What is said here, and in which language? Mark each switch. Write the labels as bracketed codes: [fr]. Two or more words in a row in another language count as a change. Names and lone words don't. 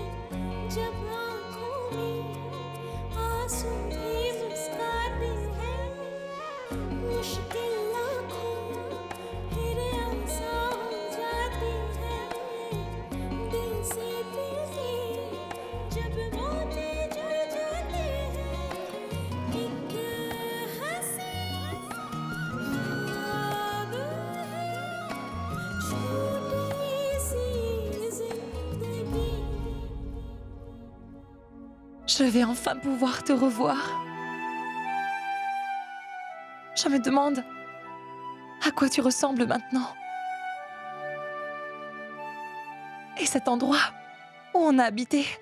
[hi] जब आँखों में आंसू भी मुस्काते हैं मुश्किल लाखों फिर आसान हो जाते हैं दिल से दिल के जब मोती जुड़ जाते हैं एक हंसी ख्वाब है छोटी सी [fr] Je vais enfin pouvoir te revoir. Je me demande à quoi tu ressembles maintenant. Et cet endroit où on a habité.